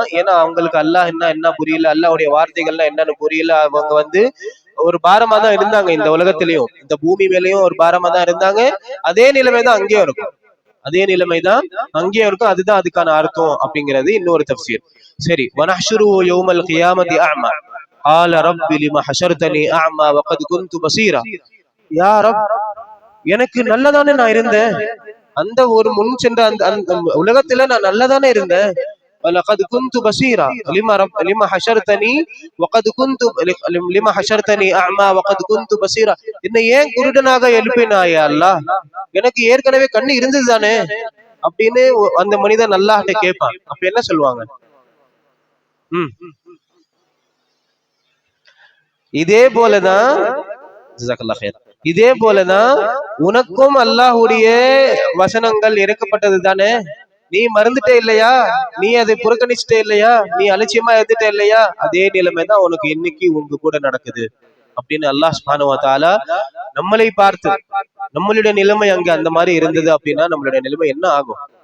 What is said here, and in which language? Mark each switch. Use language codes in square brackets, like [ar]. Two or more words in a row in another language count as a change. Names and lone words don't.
[ta] ஏன்னா அவங்களுக்கு அல்லாஹ் என்ன புரியல, அல்லாஹ்வுடைய வார்த்தைகள்லாம் என்னன்னு புரியல. அவங்க ஒரு பாரமா தான் இருந்தாங்க இந்த உலகத்திலையும், இந்த பூமி மேலேயும் ஒரு பாரமா தான் இருந்தாங்க. அதே நிலைமைதான் அங்கேயும் இருக்கும். அதுதான் அதுக்கான அர்த்தம் அப்படிங்கிறது இன்னொரு தஃசீர். [ar] சரி, ونحشره يوم القيامة أعمى قال رب لما حشرتني اعمى وقد كنت بصيرا. يا رب, [ta] எனக்கு நல்லதானே நான் இருந்தேன், அந்த ஒரு முன் சென்ற அந்த உலகத்துல நான் நல்லதானே இருந்தேன். [ar] وَلَقَدْ كُنْتُ بَصِيرًا لِمَا حَشَرْتَنِي أَعْمَى وَقَدْ كُنْتُ بَصِيرًا. [ta] என்னை ஏன் குருடனாக எழுப்பினாயே அல்லாஹ், எனக்கு ஏற்கனவே கண்ணு இருந்தது தானே அப்படின்னு அந்த மனிதன் அல்லாஹ்ட்ட கேட்பான். அப்ப என்ன சொல்லுவாங்க? இதே போலதான் உனக்கும் அல்லாஹ்வுடைய வசனங்கள் இறக்கப்பட்டது தானே, நீ மறந்துட்டே இல்லையா, நீ அதை புறக்கணிச்சுட்டே இல்லையா, நீ அலட்சியமா இருந்துட்டே இல்லையா, அதே நிலைமைதான் உனக்கு இன்னைக்கு உங்க கூட நடக்குது அப்படின்னு [ar] الله سبحانه وتعالى [ta] நம்மளை பார்த்து, நம்மளுடைய நிலைமை அங்க அந்த மாதிரி இருந்தது அப்படின்னா நம்மளுடைய நிலைமை என்ன ஆகும்?